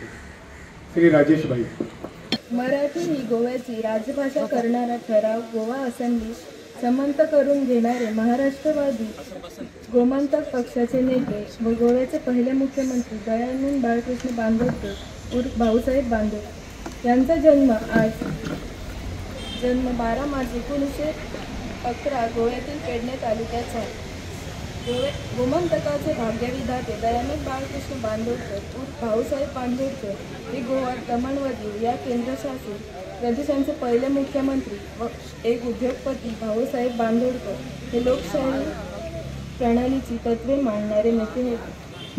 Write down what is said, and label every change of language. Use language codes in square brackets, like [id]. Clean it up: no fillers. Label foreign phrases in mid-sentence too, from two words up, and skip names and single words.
[mr] श्री राजेश भाई। मराठी ही गोव्याची राजभाषा करणारा ठराव गोवा असेंब्ली संमत करून घेणारे महाराष्ट्रवादी गोमंतक पक्षाचे नेते व गोव्याचे पहिले मुख्यमंत्री दयानंद बाळकृष्ण बांदोडकर उर्फ भाऊसाहेब बांदोडकर यांचा जन्म 12 मार्च 1911 गोव्यातील पेडणे तालुक्यात झाला। गोमंतकाचे भाग्यविधाते दयानंद बाळकृष्ण बांदोडकर उर्फ भाऊसाहेब बांदोडकर हे गोवा दमण या केंद्रशासित प्रदेशांचे पहिले मुख्यमंत्री व एक उद्योगपती भाऊसाहेब बांदोडकर हे लोकशाही प्रणालीची तत्त्वे मांडणारे नेते होते।